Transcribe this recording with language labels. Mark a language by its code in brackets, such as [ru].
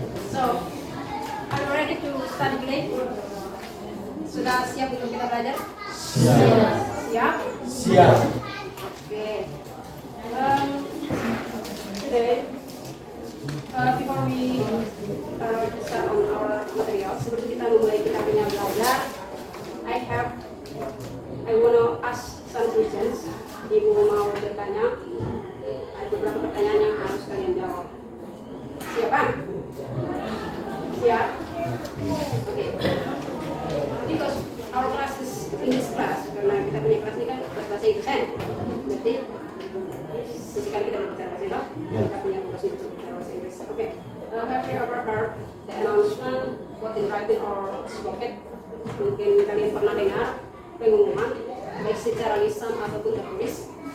[en] So, are you ready to study today? [id] Sudah siap untuk kita belajar? Siap. Siap? Siap. [en] Okay. Today, before we start on our material, [id] sebelum kita memulai kita punya belajar, [en] I wanna ask some questions. [id] Ibu mau bertanya, ada beberapa pertanyaan yang harus kalian jawab. Siap kan? Siap? Okay. [en] Because our class is English class, [id] karena kita punya kelas ini kan bahasa Inggris kan? Berarti sesekali kita berbicara bahasa Inggris, kita punya kelas ini berbicara bahasa Inggris. [en] Okay. Have you ever heard the announcement, what in writing or spoken? [id] Mungkin kalian pernah dengar pengumuman baik secara lisan ataupun tertulis.